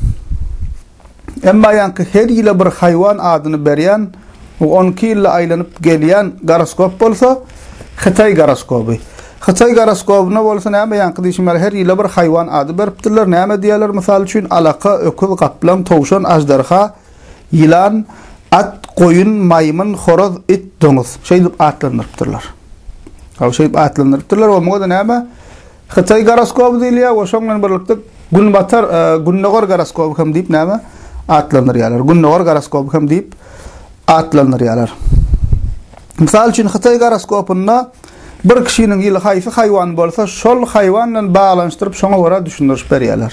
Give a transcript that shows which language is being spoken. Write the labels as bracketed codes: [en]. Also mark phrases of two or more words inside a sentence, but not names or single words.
[tk] Emma ýanky her ýyly bir haýwan adyny berýän, 12 ýyl aýlanyp gelýän goroskop bolsa, Xitay goroskopu. Xitay goroskopuna bolsa näme ýanky diýişmer her ýyly bir haýwan ady beripdirler. Näme diýerler? Misal üçin alaka, öküz, gaplan, towşan, ajdarha, ýylan, at, koyun, maymun, horoz, it, doňuz. Şeýdip atlandyrypdyrlar. Şeýdip atlandyrypdyrlar we moňa da näme? Xitay goroskopu diýilýär we şoňdan birlikde gün batar, günnäger goroskopu hem diýip näme? Atlandyrýarlar. Günnäger goroskopu hem diýip atlandyrýarlar. Misal üçin Xitay goroskopunda bir kişinin ýyly haýsy haýwan bolsa, şol haýwan bilen baglanşdyryp şoňa görä düşündiriş berýärler.